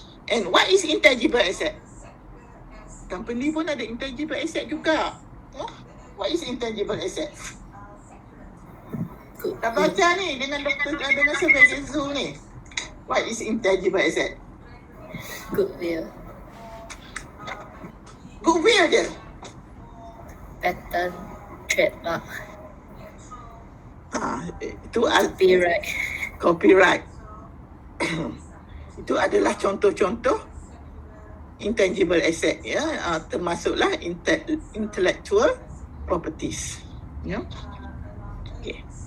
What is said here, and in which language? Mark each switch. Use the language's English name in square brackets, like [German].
[English] And what is intangible asset? [Malay] Company pun ada intangible asset juga. [English] What is intangible asset? [Malay] Dah baca ni dengan Survey Zoo ni. [English] What is intangible asset? Goodwill. Goodwill je. Patent, trademark, [Malay] Itu [English] copyright. [Malay] Copyright. Itu adalah contoh-contoh intangible asset, ya, termasuklah intellectual properties. Ya. Okay.